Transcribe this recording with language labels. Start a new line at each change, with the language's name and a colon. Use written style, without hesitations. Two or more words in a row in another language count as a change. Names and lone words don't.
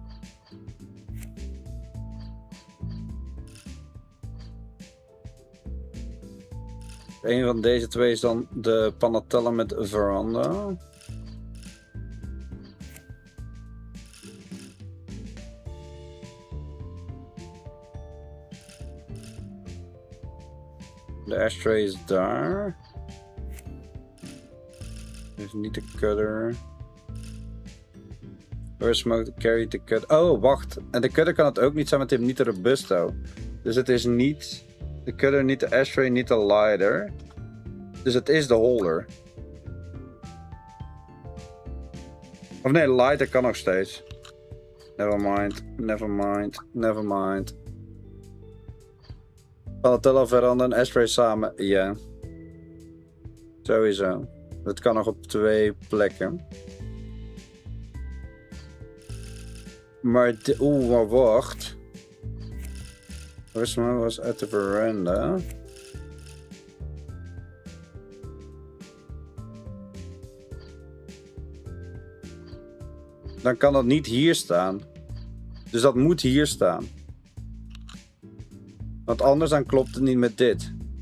Dutch: Een van deze twee is dan de Panatella met veranda. De ashtray is daar. Is niet de cutter.
English: Where smoked carry the cutter.
Dutch: Oh, wacht. En de cutter kan het ook niet zijn, want het heeft niet de Robusto. Dus het is niet de cutter, niet de ashtray, niet de lighter. Dus het is de holder. Of nee, de lighter kan nog steeds.
English: Never mind, never mind, never mind.
Dutch: Panatella, veranda en ashtray samen, ja. Sowieso. Dat kan nog op 2 plekken. Maar, maar wacht.
English: First one was at the veranda.
Dutch: Dan kan dat niet hier staan. Dus dat moet hier staan. Want anders dan klopt het niet met dit.